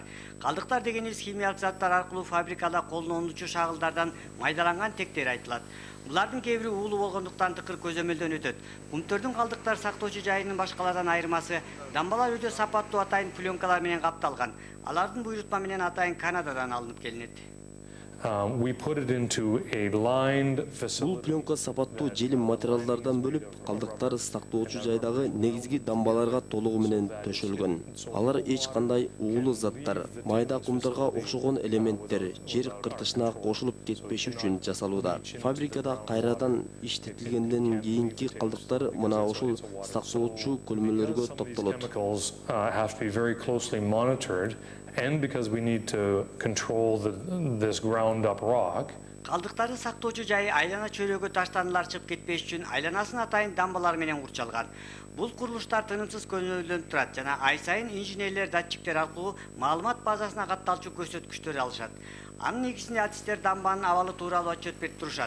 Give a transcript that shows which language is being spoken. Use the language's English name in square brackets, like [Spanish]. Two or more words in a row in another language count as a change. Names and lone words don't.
[Kyrgyz] Калдыктар дегенибиз химиялык заттар аркылуу фабрикада колдонулуучу шагылдардан майдаланган тектер айтылат. Булардын кээ бири уулуу болгондуктан тыкыр көзөмөлдөн өтөт. Кумтөрдүн калдыктар сактоочу жайынын башкалардан айырмасы дамбалар өтө сапаттуу атайын пленкалар менен капталган. Алардын буйрутма менен атайын Канададан алынып келинет. [English] We put it into a lined [Kyrgyz] Бул [English] facility. [Kyrgyz] пленка сапаттуу желим материалдардан бөлүп, калдыктар сактоочу жайдагы негизги дамбаларга толугу менен төшөлгөн. Алар эч кандай уулуу заттар, майда кумдарга окшогон элементтер жер кыртышына кошулуп кетпеши үчүн жасалууда. Фабрикада кайрадан иштетилгенден кийинки калдыктар мына ушул сактоочу көлмөлөргө топтолот. [English] Chemicals have to be very closely monitored, and because we need to control this ground up rock. [Kyrgyz] Калдыктарды сактоочу жайы айлана чөйрөгө таштандылар чыгып кетпеш үчүн айланасын атайын дамбалар менен курчалган. Бул курулуштар тынымсыз көзөмөлдөнүп турат жана ай сайын инженерлер датчиктер аркылуу маалымат базасына катталчу көрсөткүчтөр алышат. Анын негизинде артисттер дамбанын абалы тууралуу отчет берип турушат.